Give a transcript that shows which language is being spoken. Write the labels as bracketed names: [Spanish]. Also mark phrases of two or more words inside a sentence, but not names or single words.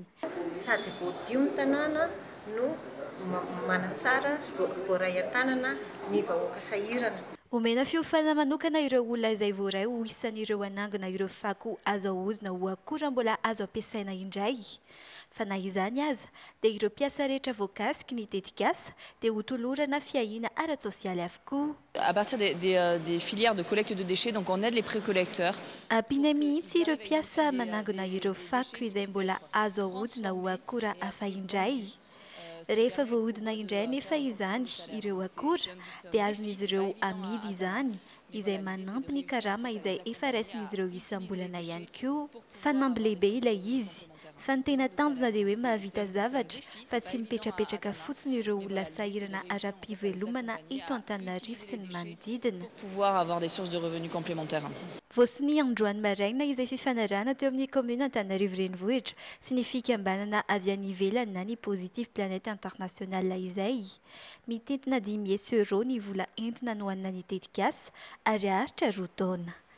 [Malagasy] Sady voadio ny tanàna no manatsara voaray an-tanana ny vahoaka sahirana. Omena fiofana manokana ireo olona izay voaray ho isan'ireo anangona ireo fako azo ahozina ho akora mbola azo ampiasaina indray. Fa na izany aza dia ireo mpiasa rehetra voakasiky ny tetikasa dia ho tolorana fiahiana ara-tsosialy avokoa. [French] À partir des filières de collecte de déchets, donc on aide les pré-collecteurs. [Malagasy] Ampiana mihitsy ireo mpiasa manangona ireo fako izay mbola azo ahozina ho akora hafa indray. Rehefa voahodina indray nefa izany ireo akora dia azon'izy ireo amidy izany izay manampy ny karama izay efa raisin'izy ireo isam-bolana ihany koa. Fanamby lehibe ilay izy. Fa ny tena tanjona dia hoe mahavita zavatra fa tsy mipetrapetraka fotsiny ireo olona sahirana ara-pivelomana eto Antananarivo sy ny manodidina. [French] Pouvoir avoir des sources de revenus complémentaires. [Malagasy] Voasiny androany maraina izay fifanarahana teo amin'ny commune Antananarivo renivohitra sy ny fikambanana avy any ivelany na ny Positive Planète International izay. Mitentina 10 euro ny vola entina nohanina ny tetikasa ary haritra 2 taona.